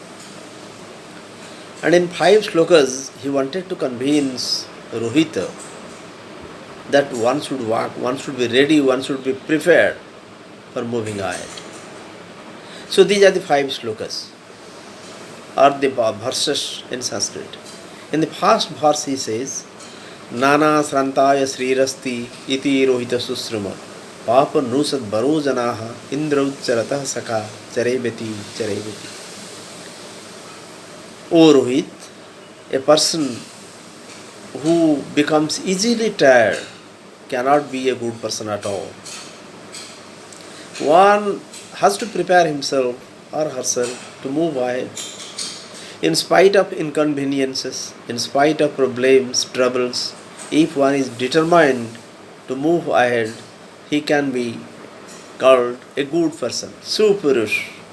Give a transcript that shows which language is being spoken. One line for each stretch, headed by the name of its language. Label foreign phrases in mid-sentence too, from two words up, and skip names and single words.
English: And in 5 slokas, he wanted to convince Rohita that one should walk, one should be ready, one should be prepared for moving ahead. So these are the 5 slokas, or the verses in Sanskrit. In the first verse he says,
Sanskrit: नाना श्रान्ताय श्रीरस्ति इति रोहित शुश्रुम पापो नृषद् वरो जनः इन्द्रइच्चरतः सखा चरैवेति चरैवेति.
English: O Rohit, a person who becomes easily tired cannot be a good person at all. One has to prepare himself or herself to move ahead. In spite of inconveniences, in spite of problems, troubles, if one is determined to move ahead, he can be called a good person, Supurush.